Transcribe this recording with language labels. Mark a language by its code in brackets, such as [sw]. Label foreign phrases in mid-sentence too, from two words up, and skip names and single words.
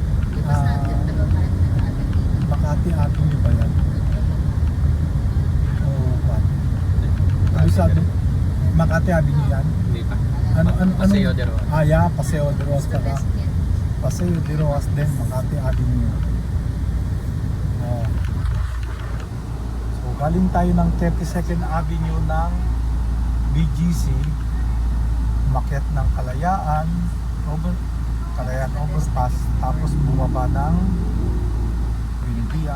[tl] Makati Avenue ba yan? Oo ba? Sabi Makati Avenue yan? Hindi pa. Ano? Paseo de Rojas. Ah, yeah, Paseo de Rojas pala. Paseo de Rojas din, Makati Avenue. Oh. So, galing tayo ng 32nd Avenue ng BGC, umakyat ng Kalayaan Overpass, tapos bumaba ng Buendia